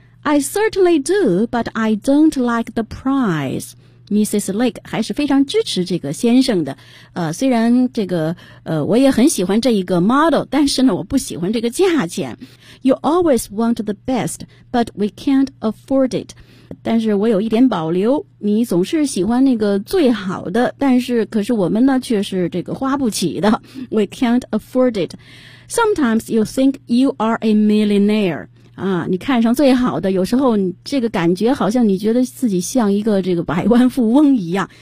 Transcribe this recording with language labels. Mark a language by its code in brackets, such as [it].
[en] I certainly do, but I don't like the price. [zh] Mrs. Lake 还是非常支持这个先生的。虽然这个我也很喜欢这一个 model, 但是呢我不喜欢这个价钱。 [en] You always want the best, but we can't afford it. [zh] 但是我有一点保留，你总是喜欢那个最好的，但是可是我们呢却是这个花不起的。 [en] We can't afford it. Sometimes you think you are a millionaire. [zh] 啊，你看上最好的，有时候你这个感觉好像你觉得自己像一个这个百万富翁一样。